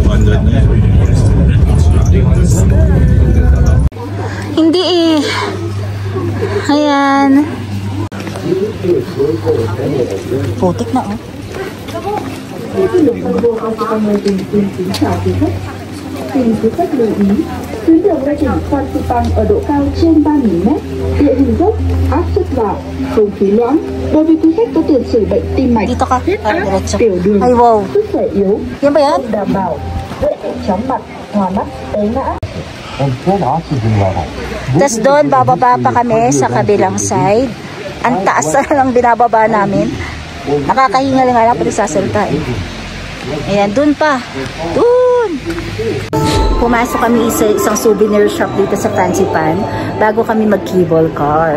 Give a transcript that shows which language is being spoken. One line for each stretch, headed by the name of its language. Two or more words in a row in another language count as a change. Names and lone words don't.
Filipino: Hindi eh. Ayan. Putik na oh.
Vietnamese: Xin quý khách lưu ý, tuyến đường ra đỉnh Phan Xipang ở độ cao trên 3.000 m, địa hình dốc, áp suất giảm, không khí loãng. Đối với quý khách có tiền sử bệnh tim mạch,
Filipino: Dito ka.
Vietnamese: huyết áp,
Filipino: Diretso.
Vietnamese: tiểu đường,
Filipino: Ay wow.
Vietnamese: sức khỏe yếu,
Filipino: Yan ba yan?
Vietnamese: không đảm bảo, dễ bị chóng mặt, hoa mắt, té ngã.
Filipino: Tapos doon, bababa pa kami sa kabilang side. Ang taas na lang binababa namin. Nakakahingal nga lang pati sasalita eh. Ayan, doon pa. Doon! Pumasok kami sa isang
English: souvenir shop
Filipino: dito sa Fancy Pan bago kami mag-cable car.